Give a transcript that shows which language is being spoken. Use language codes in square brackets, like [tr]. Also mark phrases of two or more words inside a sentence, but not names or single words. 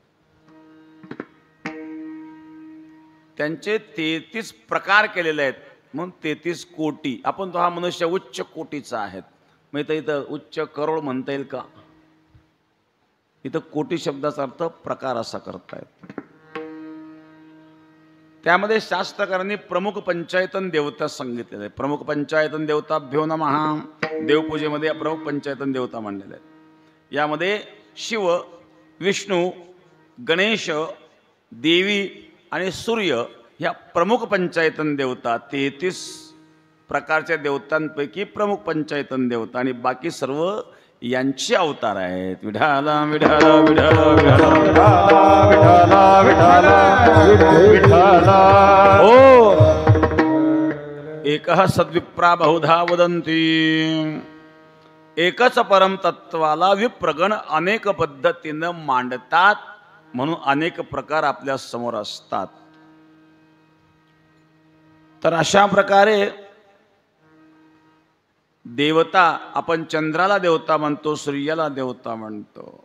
[mr] त्यांचे 33 प्रकार केलेले आहेत म्हणून 33 कोटी. आपण तो हा मनुष्य उच्च कोटीचा आहे. मग इथं उच्च करोड म्हणता येईल का? इथं कोटी शब्दाचा अर्थ प्रकार असा करतायत. त्यामध्ये शास्त्रकारांनी प्रमुख पंचायतन देवता सांगितलेले आहे. [sa] प्रमुख पंचायतन देवताभ्यो नमः. [mr] देवपूजेमध्ये प्रमुख पंचायतन देवता मानलेले आहेत. यामध्ये शिव, विष्णू, गणेश, देवी आणि सूर्य ह्या प्रमुख पंचायतन देवता. 33 प्रकारच्या देवतांपैकी प्रमुख पंचायतन देवता आणि बाकी सर्व यांचे अवतार आहेत. विठाला विठाला विठाला विठाला हो. [sa] एकः सद्विप्रा बहुधा वदन्ति. [mr] एकच परम तत्वाला विप्रगण अनेक पद्धतीनं मांडतात म्हणून अनेक प्रकार आपल्या समोर असतात. तर अशा प्रकारे देवता, आपण चंद्राला देवता म्हणतो, सूर्याला देवता म्हणतो.